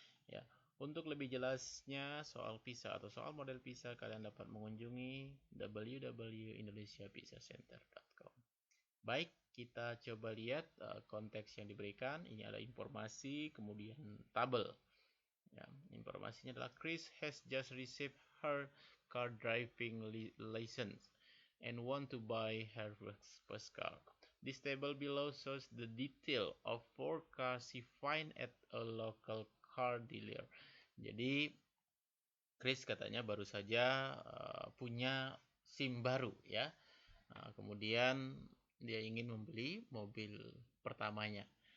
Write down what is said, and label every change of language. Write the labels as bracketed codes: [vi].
[id] Ya, untuk lebih jelasnya soal PISA atau soal model PISA, kalian dapat mengunjungi www.indonesiapisacenter.com. Baik, kita coba lihat konteks yang diberikan. Ini ada informasi, kemudian tabel. Ya, informasinya adalah [en] Chris has just received her car driving license and want to buy her first car. This table below shows the detail of 4 cars she find at a local car dealer. [id] Jadi Chris katanya baru saja punya SIM baru ya. Kemudian dia ingin membeli mobil pertamanya.